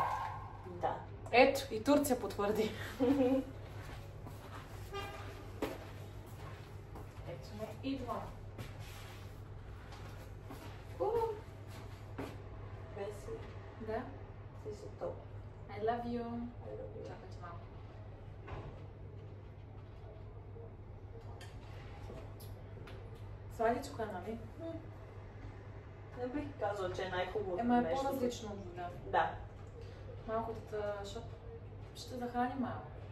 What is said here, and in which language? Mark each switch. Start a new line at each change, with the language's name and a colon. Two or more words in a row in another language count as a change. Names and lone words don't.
Bulgarian: Да. Ето, и Турция потвърди. Ето ме, идвам. Беси, Да? ти си топ.
English: I love you.
Bulgarian: Чакайте малко. Сладичко е, нали? Не бих казала, че е най-хубавото Ема е нещо. по-различно от вода. Да. Малко да, защото ще захрани малко.